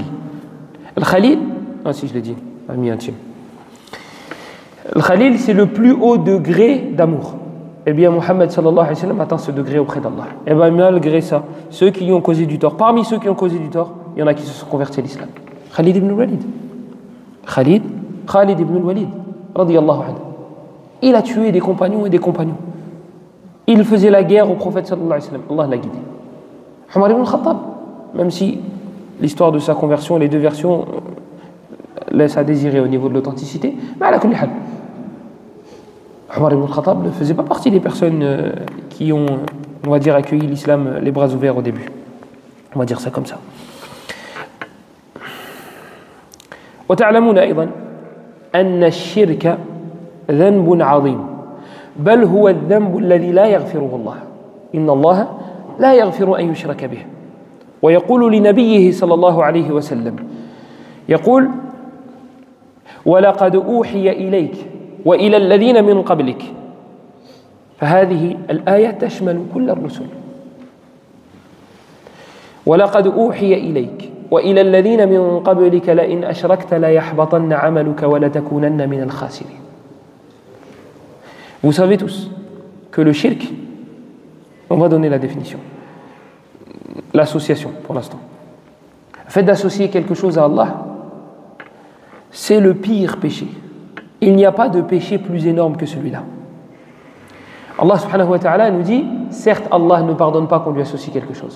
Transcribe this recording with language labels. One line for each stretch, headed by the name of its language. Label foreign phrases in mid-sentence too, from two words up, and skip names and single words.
French: Le Khalil, si je l'ai dit, ami intime. Le Khalil, c'est le plus haut degré d'amour. Eh bien, Mohammed
Arabic: صلى الله عليه وسلم
French: atteint ce degré auprès d'Allah. Et bien, malgré ça, ceux qui lui ont causé du tort, parmi ceux qui ont causé du tort, il y en a qui se sont convertis à l'islam. Khalid ibn al-Walid.
Arabic: خالد بن الوليد، رضي الله عنه.
French: Il a tué des compagnons et des compagnons. Il faisait la guerre au prophète
Arabic: صلى الله عليه وسلم.
French: Allah l'a guidé. Omar ibn al-Khattab, même si l'histoire de sa conversion, les 2 versions laissent à désirer au niveau de l'authenticité, mais
Arabic: على كل حال.
French: Omar ibn al-Khattab ne faisait pas partie des personnes qui ont, on va dire, accueilli l'islam les bras ouverts au début. On va dire ça comme ça.
Arabic: وتعلمون أيضا أن الشرك ذنب عظيم بل هو الذنب الذي لا يغفره الله إن الله لا يغفر أن يشرك به ويقول لنبيه صلى الله عليه وسلم يقول ولقد أوحي إليك وإلى الذين من قبلك فهذه الآية تشمل كل الرسل ولقد أوحي إليك وإلى الذين من قبلك لئن أشركت ليحبطن عملك ولتكونن من الخاسرين.
French: Vous savez tous que le shirk, on va donner la définition, l'association pour l'instant. Le fait d'associer quelque chose à Allah, c'est le pire péché. Il n'y a pas de péché plus énorme que celui-là. Allah
Arabic: سبحانه وتعالى
French: nous dit, certes Allah ne pardonne pas qu'on lui associe quelque chose.